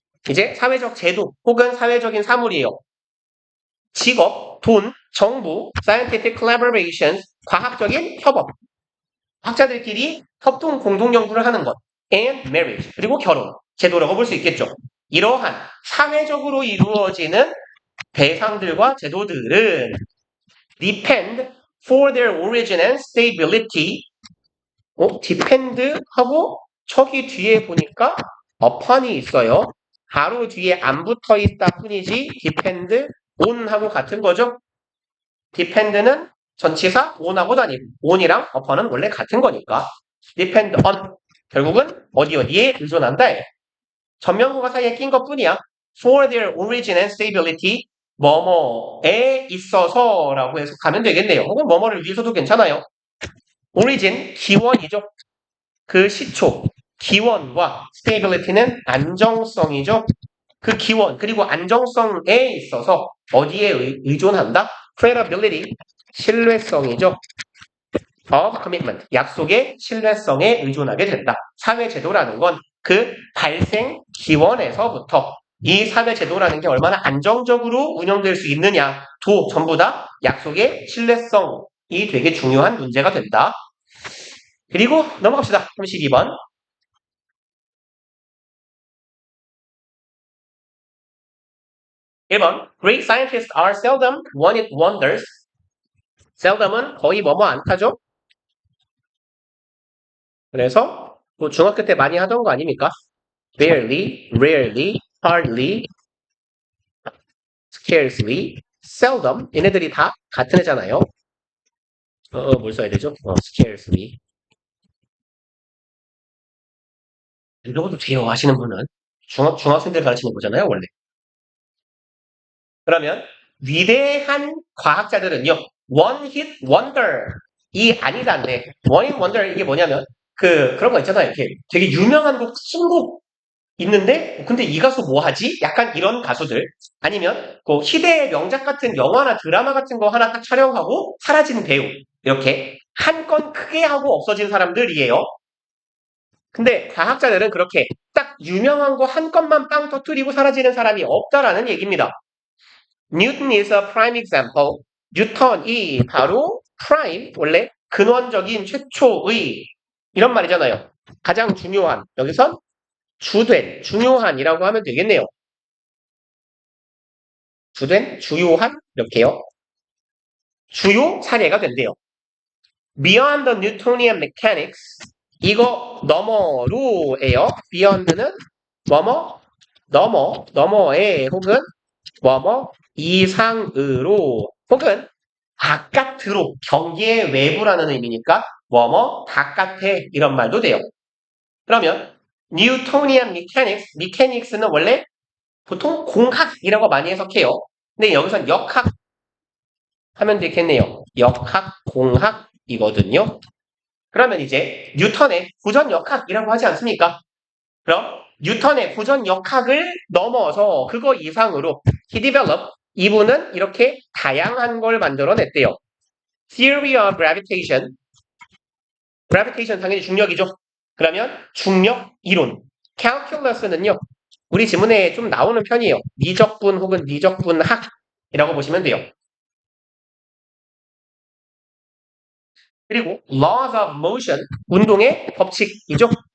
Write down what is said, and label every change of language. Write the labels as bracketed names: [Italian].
[Korean] 이제 사회적 제도 혹은 사회적인 사물이에요. 직업, 돈, 정부, [English] scientific collaborations, [Korean] 과학적인 협업, 학자들끼리 협동 공동 연구를 하는 것, [English] and marriage, [Korean] 그리고 결혼, 제도라고 볼 수 있겠죠. 이러한 사회적으로 이루어지는 대상들과 제도들은 [English] depend for their origin and stability. [Korean] depend 하고 저기 뒤에 보니까 upon이 있어요. 바로 뒤에 안 붙어 있다 뿐이지 depend on하고 같은 거죠. depend는 전치사 on하고 다니고 on이랑 upon은 원래 같은 거니까 depend on 결국은 어디에 의존한다. 전면구가 사이에 낀 것 뿐이야. [English] for their origin and stability [Korean] 뭐뭐에 있어서라고 해석하면 되겠네요. 혹은 뭐뭐를 위해서도 괜찮아요. origin 기원이죠. 그 시초 기원과 stability는 안정성이죠. 그 기원 그리고 안정성에 있어서 어디에 의존한다? credibility 신뢰성이죠. [English] of commitment [Korean] 약속의 신뢰성에 의존하게 된다. 사회제도라는 건 그 발생 기원에서부터 이 사회제도라는 게 얼마나 안정적으로 운영될 수 있느냐 전부 다 약속의 신뢰성이 되게 중요한 문제가 된다. 그리고 넘어갑시다. 32번. 1번. [English] Great scientists are seldom one-hit wonders. [Korean] seldom은 거의 뭐뭐 않다죠. 그래서 뭐 중학교 때 많이 하던 거 아닙니까? [English] barely, rarely, hardly, scarcely, seldom [Korean] 얘네들이 다 같은 애잖아요. 뭘 써야 되죠? scarcely. 이런 것도 돼요 하시는 분은 중학생들 가르치는 거잖아요 원래. 그러면 위대한 과학자들은요 one hit wonder 이 아니다인데 one hit wonder 이게 뭐냐면 그런 거 있잖아요. 이렇게 되게 유명한 곡 신곡 있는데 근데 이 가수 뭐 하지? 약간 이런 가수들 아니면 그 희대의 명작 같은 영화나 드라마 같은 거 하나 딱 촬영하고 사라진 배우 이렇게 한 건 크게 하고 없어진 사람들이에요. 근데 과학자들은 그렇게 딱 유명한 거 한 건만 빵 터뜨리고 사라지는 사람이 없다라는 얘기입니다. [English] Newton is a prime example. [Korean] 뉴턴이 바로 prime, 원래 근원적인 최초의 이런 말이잖아요. 가장 중요한, 여기선 주된, 중요한이라고 하면 되겠네요. 주된, 주요한, 이렇게요. 주요 사례가 된대요. [English] Beyond the Newtonian mechanics, [Korean] 이거 너머로예요. Beyond는 너머에 혹은 이상으로 혹은 바깥으로 경계의 외부라는 의미니까 바깥에 이런 말도 돼요. 그러면 Newtonian mechanics는 원래 보통 공학이라고 많이 해석해요. 근데 여기선 역학 하면 되겠네요. 역학, 공학이거든요. 그러면 이제 뉴턴의 구전역학이라고 하지 않습니까? 그럼 뉴턴의 구전역학을 넘어서 그거 이상으로 [English] he developed, [Korean] 이분은 이렇게 다양한 걸 만들어냈대요. [English] Theory of gravitation, gravitation [Korean] 당연히 중력이죠. 그러면 중력 이론, calculus는요. 우리 지문에 좀 나오는 편이에요. 미적분 혹은 미적분학이라고 보시면 돼요. 그리고 [English] laws of motion, [Korean] 운동의 법칙이죠.